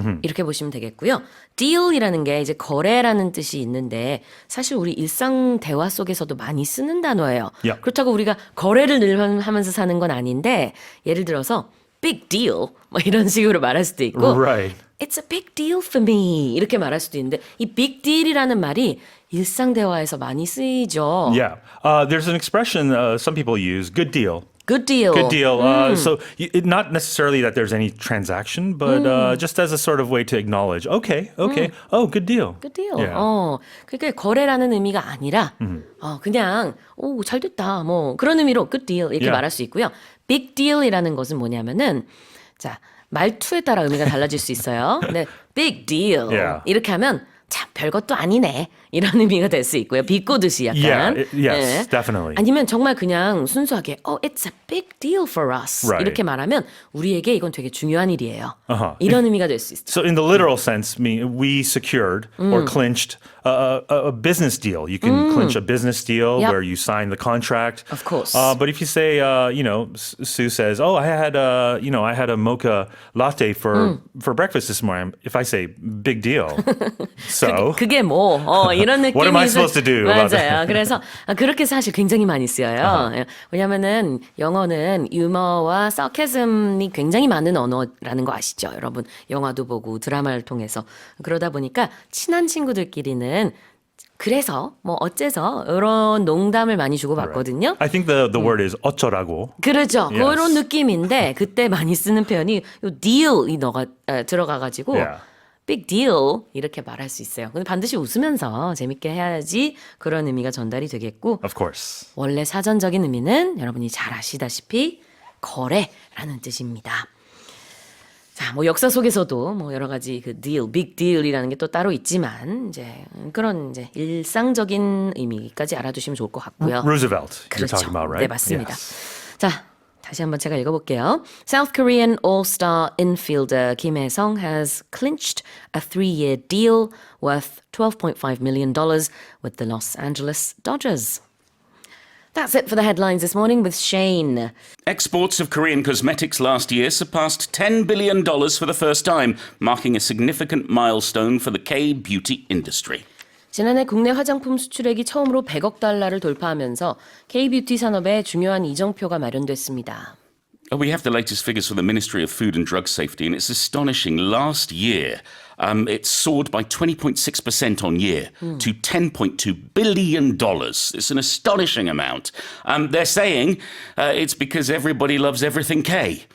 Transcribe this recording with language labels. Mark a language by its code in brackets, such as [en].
[ko] 이렇게 보시면 되겠고요. deal이라는 게 이제 거래라는 뜻이 있는데 사실 우리 일상 대화 속에서도 많이 쓰는 단어예요. [en] Yeah. [ko] 그렇다고 우리가 거래를 늘 하면서 사는 건 아닌데 예를 들어서 big deal 뭐 이런 식으로 말할 수도 있고 [en] Right. It's a big deal for me [ko] 이렇게 말할 수도 있는데 이 big deal이라는 말이 일상 대화에서 많이 쓰이죠. [en] Yeah. There's an expression some people use, good deal. Good deal. Good deal. So not necessarily that there's any transaction, but just as a sort of way to acknowledge, okay. Oh, good deal. Good deal. Yeah. [ko] 그러니까 거래라는 의미가 아니라 그냥 오, 잘 됐다. 뭐 그런 의미로 good deal 이렇게 [en] Yeah. [ko] 말할 수 있고요. big deal이라는 것은 뭐냐면은 자, 말투에 따라 의미가 달라질 수 있어요. 근데 big deal [en] Yeah. [ko] 이렇게 하면 참 별것도 아니네. 이런 의미가 될 수 있고요. 비꼬듯이 약간. [en] Yeah, yes, definitely. [ko] 아니면 정말 그냥 순수하게 [en] it's a big deal for us. Right. [ko] 이렇게 말하면 우리에게 이건 되게 중요한 일이에요. 이런 의미가 될 수 있어요. [en] So in the literal sense, we secured or clinched a business deal. You can clinch a business deal Yep. where you sign the contract. Of course. But if you say, Sue says, "Oh, I had a mocha latte for breakfast this morning." If I say, "Big deal," so [ko] 그게 뭐 이런 느낌이 [en] What am I supposed to do about [ko] 맞아요. 그래서 그렇게 사실 굉장히 많이 쓰여요. 예. 왜냐하면은 영어는 유머와 sarcasm이 굉장히 많은 언어라는 거 아시죠? 여러분 영화도 보고 드라마를 통해서 그러다 보니까 친한 친구들끼리는 그래서 뭐 어째서 이런 농담을 많이 주고 받거든요. [en] I think the word is 어쩌라고. [ko] 그렇죠. [en] Yes. [ko] 그런 느낌인데 그때 많이 쓰는 표현이 요 deal이 들어가가지고 [en] Yeah. [ko] big deal 이렇게 말할 수 있어요. 근데 반드시 웃으면서 재밌게 해야지 그런 의미가 전달이 되겠고 [en] Of course. [ko] 원래 사전적인 의미는 여러분이 잘 아시다시피 거래라는 뜻입니다. 자, 뭐 역사 속에서도 뭐 여러 가지 그 deal, big deal이라는 게 또 따로 있지만 이제 그런 이제 일상적인 의미까지 알아두시면 좋을 것 같고요. [en] Roosevelt. You're [ko] 그렇죠. [en] talking about, right? [ko] 네, 맞습니다. [en] Yes. [ko] 자, 다시 한번 제가 읽어볼게요. [en] South Korean all-star infielder Kim Hae-sung has clinched a 3-year deal worth $12.5 million with the Los Angeles Dodgers. That's it for the headlines this morning with Shane. Exports of Korean cosmetics last year surpassed $10 billion for the first time, marking a significant milestone for the K-beauty industry. [ko] 지난해 국내 화장품 수출액이 처음으로 100억 달러를 돌파하면서 K-뷰티 산업에 중요한 이정표가 마련됐습니다. [en] We have the latest figures from the Ministry of Food and Drug Safety, and it's astonishing. Last year, it soared by 20.6% on year to $10.2 billion. It's an astonishing amount. They're saying it's because everybody loves everything K.